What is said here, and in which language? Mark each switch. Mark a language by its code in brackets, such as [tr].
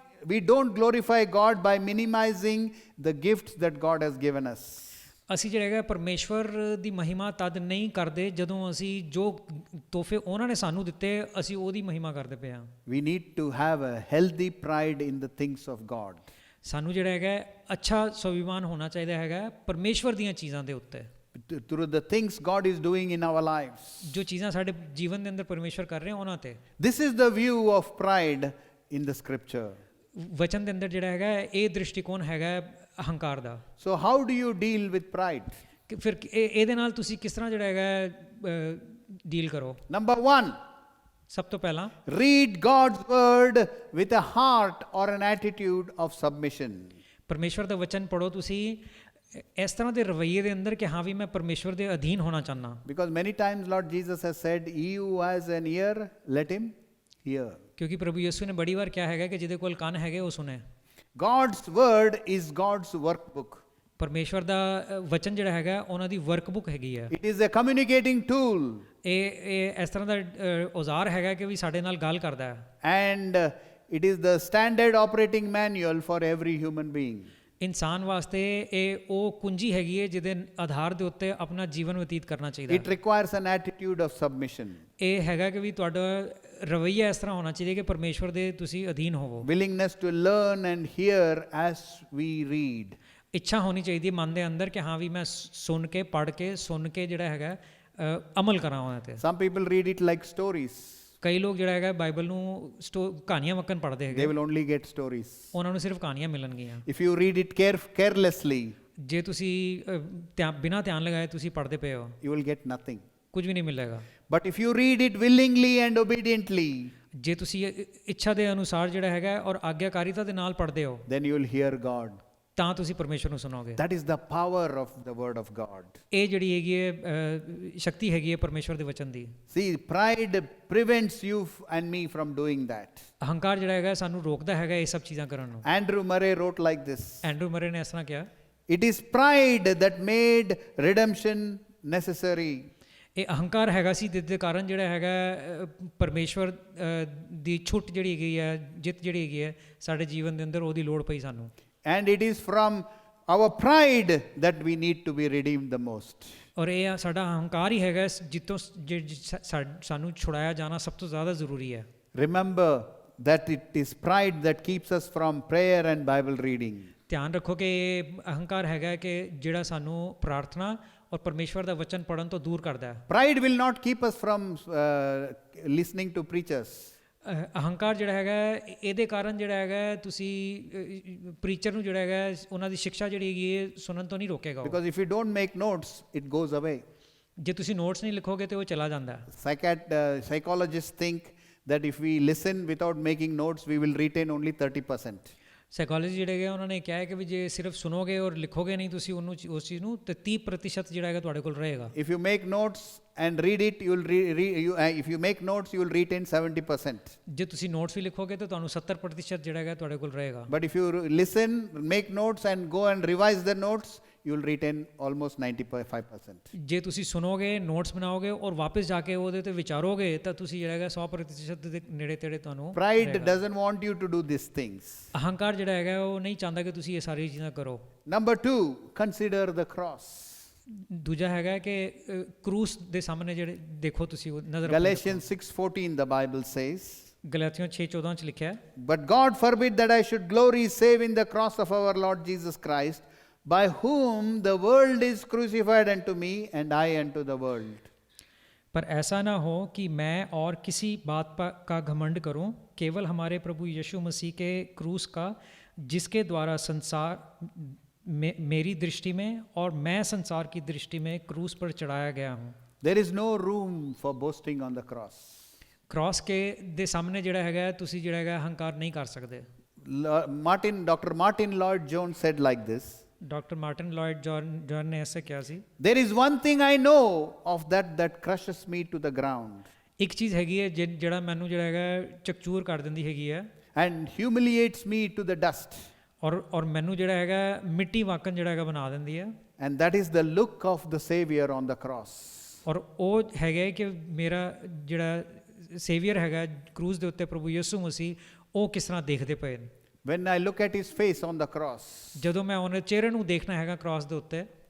[en] We don't glorify God by minimizing the gifts that God has given us. [pa] ਅਸੀਂ ਜਿਹੜਾ ਹੈਗਾ ਪਰਮੇਸ਼ਵਰ ਦੀ ਮਹਿਮਾ ਤਦ ਨਹੀਂ ਕਰਦੇ ਜਦੋਂ ਅਸੀਂ ਜੋ ਤੋਹਫੇ ਉਹਨਾਂ ਨੇ ਸਾਨੂੰ ਦਿੱਤੇ ਅਸੀਂ ਉਹਦੀ ਮਹਿਮਾ ਕਰਦੇ ਪਏ ਹਾਂ। [en] We need to have a healthy pride in the things of God. [pa] ਸਾਨੂੰ ਜਿਹੜਾ ਹੈਗਾ ਅੱਛਾ ਸਵਾਭਿਮਾਨ ਹੋਣਾ ਚਾਹੀਦਾ ਹੈਗਾ ਪਰਮੇਸ਼ਵਰ ਦੀਆਂ ਚੀਜ਼ਾਂ ਦੇ ਉੱਤੇ। [en] Through the things God is doing in our lives. [pa] ਜੋ ਚੀਜ਼ਾਂ ਸਾਡੇ ਜੀਵਨ ਦੇ ਅੰਦਰ ਪਰਮੇਸ਼ਵਰ ਕਰ ਰਹੇ ਉਹਨਾਂ ਤੇ। [en] This is the view of pride in the scripture. [pa] ਵਚਨ ਦੇ ਅੰਦਰ ਜਿਹੜਾ ਹੈਗਾ ਇਹ ਦ੍ਰਿਸ਼ਟੀਕੋਣ ਹੈਗਾ ਅਹੰਕਾਰ ਦਾ। [en] So how do you deal with pride? [pa] ਕਿ ਫਿਰ ਇਹਦੇ ਨਾਲ ਤੁਸੀਂ ਕਿਸ ਤਰ੍ਹਾਂ ਜਿਹੜਾ ਹੈਗਾ ਡੀਲ ਕਰੋ। [en] Number 1, [pa] ਸਭ ਤੋਂ ਪਹਿਲਾਂ [en] read God's word with a heart or an attitude of submission. [pa] ਪਰਮੇਸ਼ਵਰ ਦਾ ਵਚਨ ਪੜ੍ਹੋ ਤੁਸੀਂ ਇਸ ਤਰ੍ਹਾਂ ਦੇ ਰਵੱਈਏ ਦੇ ਅੰਦਰ ਕਿ ਹਾਂ ਵੀ ਮੈਂ ਪਰਮੇਸ਼ਵਰ ਦੇ ਅਧੀਨ ਹੋਣਾ ਚਾਹੁੰਦਾ। [en] Because many times Lord Jesus has said, he who has an ear, let him hear. [pa] ਕਿਉਂਕਿ ਪ੍ਰਭੂ ਯਿਸੂ ਨੇ ਬੜੀ ਵਾਰ ਕਿਹਾ ਹੈਗਾ ਕਿ ਜਿਹਦੇ ਕੋਲ ਕੰਨ ਹੈਗੇ ਉਹ ਸੁਣੇ। [en] God's word is God's workbook. [pa] ਪਰਮੇਸ਼ਵਰ ਦਾ ਵਚਨ ਜਿਹੜਾ ਹੈਗਾ ਉਹਨਾਂ ਦੀ ਵਰਕਬੁੱਕ ਹੈਗੀ ਹੈ। [en] It is a communicating tool. [pa] ਇਹ ਇਸ ਤਰ੍ਹਾਂ ਦਾ ਔਜ਼ਾਰ ਹੈਗਾ ਕਿ ਵੀ ਸਾਡੇ ਨਾਲ ਗੱਲ ਕਰਦਾ ਹੈ। [en] And it is the standard operating manual for every human being. [pa] ਇਨਸਾਨ ਵਾਸਤੇ ਇਹ ਉਹ ਕੁੰਜੀ ਹੈਗੀ ਹੈ ਜਿਹਦੇ ਆਧਾਰ ਦੇ ਉੱਤੇ ਆਪਣਾ ਜੀਵਨ ਬਤੀਤ ਕਰਨਾ ਚਾਹੀਦਾ ਹੈ। [en] It requires an attitude of submission. [pa] ਇਹ ਹੈਗਾ ਕਿ ਵੀ ਤੁਹਾਡਾ ਰਵੱਈਆ ਇਸ ਤਰ੍ਹਾਂ ਹੋਣਾ ਚਾਹੀਦਾ ਕਿ ਪਰਮੇਸ਼ਵਰ ਦੇ ਤੁਸੀਂ ਅਧੀਨ ਹੋਵੋ। [en] Willingness to learn and hear as we read. [pa] ਇੱਛਾ ਹੋਣੀ ਚਾਹੀਦੀ ਹੈ ਮਨ ਦੇ ਅੰਦਰ ਕਿ ਹਾਂ ਵੀ ਮੈਂ ਸੁਣ ਕੇ ਪੜ੍ਹ ਕੇ ਸੁਣ ਕੇ ਜਿਹੜਾ ਹੈਗਾ ਅਮਲ ਕਰਾਂ ਉਹਨਾਂ ਤੇ। [en] Some people read it like stories. [pa] ਕਈ ਲੋਕ ਜਿਹੜਾ ਹੈਗਾ ਬਾਈਬਲ ਨੂੰ ਕਹਾਣੀਆਂ ਵਕਨ ਪੜ੍ਹਦੇ [en] They [pa] ਹੈਗੇ। [en] will only get stories. [pa] ਉਹਨਾਂ ਨੂੰ ਸਿਰਫ ਕਹਾਣੀਆਂ ਮਿਲਣਗੀਆਂ। [en] If you read it carelessly, [pa] ਜੇ ਤੁਸੀਂ ਬਿਨਾਂ ਧਿਆਨ ਲਗਾਏ ਤੁਸੀਂ ਪੜ੍ਹਦੇ ਪਏ ਹੋ [en] you will get nothing. [pa] ਕੁਝ ਵੀ ਨਹੀਂ ਮਿਲੇਗਾ। [en] But if you read it willingly and obediently, [pa] ਜੇ ਤੁਸੀਂ ਇੱਛਾ ਦੇ ਅਨੁਸਾਰ ਜਿਹੜਾ ਹੈਗਾ ਔਰ ਆਗਿਆਕਾਰੀਤਾ ਦੇ ਨਾਲ ਪੜ੍ਹਦੇ ਹੋ [en] then you will hear God. [pa] ਤਾਂ ਤੁਸੀਂ ਪਰਮੇਸ਼ਵਰ ਨੂੰ ਸੁਣੋਗੇ। [en] That is the power of the word of God. [pa] ਇਹ ਜਿਹੜੀ ਹੈਗੀ ਹੈ ਸ਼ਕਤੀ ਹੈਗੀ ਹੈ ਪਰਮੇਸ਼ਵਰ ਦੇ ਵਚਨ ਦੀ। [en] See, pride prevents you and me from doing that. [pa] ਅਹੰਕਾਰ ਜਿਹੜਾ ਹੈਗਾ ਸਾਨੂੰ ਰੋਕਦਾ ਹੈਗਾ ਇਹ ਸਭ ਚੀਜ਼ਾਂ ਕਰਨ ਨੂੰ। [en] Andrew Murray wrote like this. [pa] Andrew ਮਰੇ ਨੇ ਇਸ ਤਰ੍ਹਾਂ ਕਿਹਾ, [en] It is pride that made redemption necessary. [pa] ਇਹ ਅਹੰਕਾਰ ਹੈਗਾ ਸੀ ਜਿਸ ਦੇ ਕਾਰਨ ਜਿਹੜਾ ਹੈਗਾ ਪਰਮੇਸ਼ਵਰ ਦੀ ਛੁੱਟ ਜਿਹੜੀ ਹੈਗੀ ਹੈ ਜਿੱਤ ਜਿਹੜੀ ਹੈਗੀ ਹੈ ਸਾਡੇ ਜੀਵਨ ਦੇ ਅੰਦਰ ਉਹਦੀ ਲੋੜ ਪਈ ਸਾਨੂੰ। [en] And it is from our pride that we need to be redeemed the most. [pa] ਔਰ ਇਹ ਸਾਡਾ ਅਹੰਕਾਰ ਹੀ ਹੈਗਾ ਜਿੱਤੋਂ ਸਾਨੂੰ ਛੁਡਾਇਆ ਜਾਣਾ ਸਭ ਤੋਂ ਜ਼ਿਆਦਾ ਜ਼ਰੂਰੀ ਹੈ। [en] Remember that it is pride that keeps us from prayer and Bible reading. [pa] ਧਿਆਨ ਰੱਖੋ ਕਿ ਇਹ ਅਹੰਕਾਰ ਹੈਗਾ ਕਿ ਜਿਹੜਾ ਸਾਨੂੰ ਪ੍ਰਾਰਥਨਾ ਔਰ ਪਰਮੇਸ਼ਵਰ ਦਾ ਵਚਨ ਪੜ੍ਹਨ ਤੋਂ ਦੂਰ ਕਰਦਾ ਹੈ। [en] Pride will not keep us from listening to preachers. [pa] ਅਹੰਕਾਰ ਜਿਹੜਾ ਹੈਗਾ ਇਹਦੇ ਕਾਰਨ ਜਿਹੜਾ ਹੈਗਾ ਤੁਸੀਂ ਪ੍ਰੀਚਰ ਨੂੰ ਜਿਹੜਾ ਹੈਗਾ ਉਹਨਾਂ ਦੀ ਸਿੱਖਿਆ ਜਿਹੜੀ ਹੈਗੀ ਹੈ ਸੁਣਨ ਤੋਂ ਨਹੀਂ ਰੋਕੇਗਾ। [en] Because if you don't make notes, it goes away. [pa] ਜੇ ਤੁਸੀਂ ਨੋਟਸ ਨਹੀਂ ਲਿਖੋਗੇ ਤੇ ਉਹ ਚਲਾ ਜਾਂਦਾ ਹੈ। [en] Psychologists think that if we listen without making notes, we will retain only 30%. [pa] Psychology ਜਿਹੜੇ ਹੈਗੇ ਉਹਨਾਂ ਨੇ ਕਿਹਾ ਹੈ ਕਿ ਵੀ ਜੇ ਸਿਰਫ ਸੁਣੋਗੇ ਔਰ ਲਿਖੋਗੇ ਨਹੀਂ ਤੁਸੀਂ ਉਹਨੂੰ ਉਸ ਚੀਜ਼ ਨੂੰ ਤੇ 30% ਜਿਹੜਾ ਹੈਗਾ ਤੁਹਾਡੇ ਕੋਲ ਰਹੇਗਾ। [en] If you make notes and read it, if you make notes, you will retain 70%. [pa] ਜੇ ਤੁਸੀਂ ਨੋਟਸ ਵੀ ਲਿਖੋਗੇ ਤਾਂ ਤੁਹਾਨੂੰ 70% ਜਿਹੜਾ ਹੈਗਾ ਤੁਹਾਡੇ ਕੋਲ ਰਹੇਗਾ। [en] But if you listen, make notes and go and revise the notes, you will retain almost 95%. [pa] ਜੇ ਤੁਸੀਂ ਸੁਣੋਗੇ ਨੋਟਸ ਬਣਾਓਗੇ ਔਰ ਵਾਪਸ ਜਾ ਕੇ ਉਹਦੇ ਤੇ ਵਿਚਾਰੋਗੇ ਤਾਂ ਤੁਸੀਂ ਜਿਹੜਾ ਹੈਗਾ 100% ਦੇ ਨੇੜੇ ਤੇੜੇ ਤੁਹਾਨੂੰ। [en] Pride doesn't want you to do these things. [pa] ਅਹੰਕਾਰ ਜਿਹੜਾ ਹੈਗਾ ਉਹ ਨਹੀਂ ਚਾਹੁੰਦਾ ਕਿ ਤੁਸੀਂ ਇਹ ਸਾਰੀ ਚੀਜ਼ਾਂ ਕਰੋ। [en] Number 2, consider the cross. [pa] ਦੂਜਾ ਹੈਗਾ ਕਿ ਕਰੂਸ ਦੇ ਸਾਹਮਣੇ ਜਿਹੜੇ ਦੇਖੋ ਤੁਸੀਂ ਨਜ਼ਰ। [en] Galatians 6:14 the Bible says, [pa] ਗਲਾਤੀਆਂ 6:14 ਚ ਲਿਖਿਆ ਹੈ, [en] But God forbid that I should glory save in the cross of our Lord Jesus Christ, by whom the world is crucified unto me and I unto the world. [hi] पर ऐसा ना हो कि मैं और किसी बात का घमंड करूं, केवल हमारे प्रभु यीशु मसीह के क्रूस का, जिसके द्वारा संसार मेरी दृष्टि में और मैं संसार की दृष्टि में क्रूस पर चढ़ाया गया हूं। [en] There is no room for boasting on the cross. [hi] Cross के दे सामने [pa] ਜਿਹੜਾ ਹੈਗਾ ਤੁਸੀਂ ਜਿਹੜਾ ਹੈਗਾ ਹੰਕਾਰ ਨਹੀਂ ਕਰ ਸਕਦੇ। [en] Dr. Martin Lloyd Jones said like this. [pa] Doctor Martin ਲਾਇਡ John ਨੇ ਐਸਾ ਕਿਹਾ ਸੀ, [en] There is one thing I know of that crushes me to the ground. [pa] ਇੱਕ ਚੀਜ਼ ਹੈਗੀ ਹੈ ਜਿਹੜਾ ਮੈਨੂੰ ਜਿਹੜਾ ਹੈਗਾ ਚਕਚੂਰ ਕਰ ਦਿੰਦੀ ਹੈਗੀ ਹੈ [en] And humiliates me to the dust. [pa] ਔਰ ਮੈਨੂੰ ਜਿਹੜਾ ਹੈਗਾ ਮਿੱਟੀ ਵਾਕਨ ਜਿਹੜਾ ਹੈਗਾ ਬਣਾ ਦਿੰਦੀ ਹੈ। [en] And that is the look of the Savior on the cross. [pa] ਔਰ ਉਹ ਹੈਗਾ ਕਿ ਮੇਰਾ ਜਿਹੜਾ ਸੇਵੀਅਰ ਹੈਗਾ ਕਰੂਜ਼ ਦੇ ਉੱਤੇ ਪ੍ਰਭੂ ਯਿਸੂ ਮਸੀਹ ਉਹ ਕਿਸ ਤਰ੍ਹਾਂ ਦੇਖਦੇ ਪਏ ਨੇ। [en] When I look at his face on the cross, [pa] ਜਦੋਂ ਮੈਂ ਉਹਨੇ ਚਿਹਰੇ ਨੂੰ ਦੇਖਣਾ ਹੈਗਾ ਕ੍ਰਾਸ ਦੇ ਉੱਤੇ,